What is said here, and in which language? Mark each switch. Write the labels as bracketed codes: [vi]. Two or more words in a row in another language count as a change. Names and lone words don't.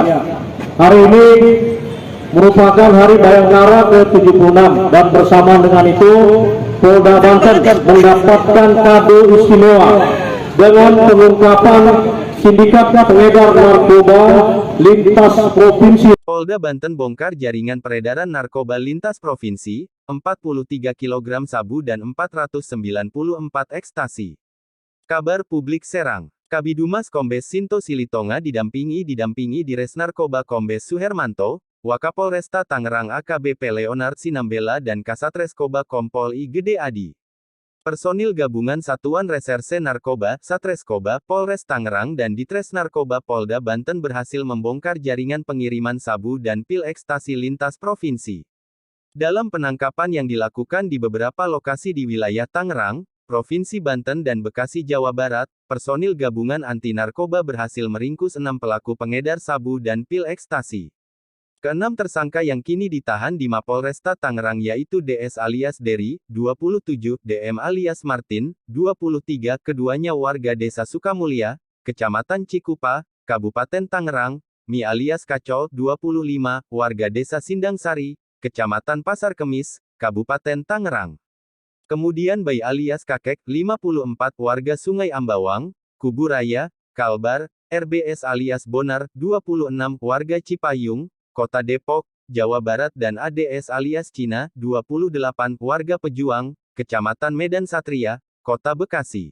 [id] Hari ini merupakan Hari Bayangkara ke-76 dan bersama dengan itu Polda Banten mendapatkan kado istimewa dengan pengungkapan sindikat pengedar narkoba lintas provinsi. Polda Banten bongkar jaringan peredaran narkoba lintas provinsi, 43 kg sabu dan 494 ekstasi. Kabar Publik Serang. Kabidumas Kombes Sinto Silitonga didampingi Dires Narkoba Kombes Suhermanto, Wakapolresta Tangerang AKBP Leonard Sinambela dan Kasatreskoba Kompol I Gede Adi. Personil gabungan Satuan Reserse Narkoba, Satreskoba, Polres Tangerang dan Ditres Narkoba Polda Banten berhasil membongkar jaringan pengiriman sabu dan pil ekstasi lintas provinsi. Dalam penangkapan yang dilakukan di beberapa lokasi di wilayah Tangerang, Provinsi Banten dan Bekasi Jawa Barat, personil gabungan anti narkoba berhasil meringkus 6 pelaku pengedar sabu dan pil ekstasi. Keenam tersangka yang kini ditahan di Mapolresta Tangerang yaitu DS alias Dery, 27, DM alias Martin, 23, keduanya warga Desa Sukamulya, Kecamatan Cikupa, Kabupaten Tangerang, Mi alias Kacol, 25, warga Desa Sindangsari, Kecamatan Pasar Kemis, Kabupaten Tangerang. Kemudian Bay alias Kakek, 54, warga Sungai Ambawang, Kuburaya, Kalbar, RBS alias Bonar, 26, warga Cipayung, Kota Depok, Jawa Barat dan ADS alias Cina, 28, warga Pejuang, Kecamatan Medan Satria, Kota Bekasi.